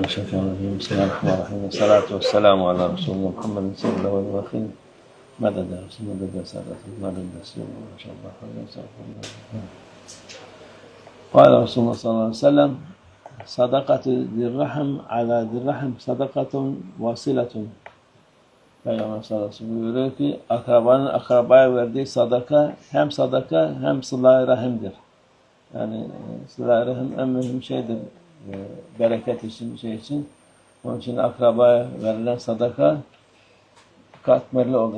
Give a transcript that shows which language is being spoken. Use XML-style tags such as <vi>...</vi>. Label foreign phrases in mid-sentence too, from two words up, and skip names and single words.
<ar>الشيطان الرجيم بسم الله الرحمن الرحيم والصلاة والسلام على رسول الله محمد صلى الله عليه وسلم مدد رسول مدد سادة مدد رسول ما شاء الله قال رسول الله صلى الله عليه وسلم صدقة ذي الرحم على ذي الرحم صدقة واصلة.</ar> <tr>Peygamber sallallahu aleyhi ve sellem buyuruyor ki akrabanın akrabaya verdiği sadaka hem sadaka hem sıla-i rahimdir. Yani sıla-i rahim en mühim şeydir. Bereket için, şey için. Onun için akrabaya verilen sadaka katmerli olur.</tr>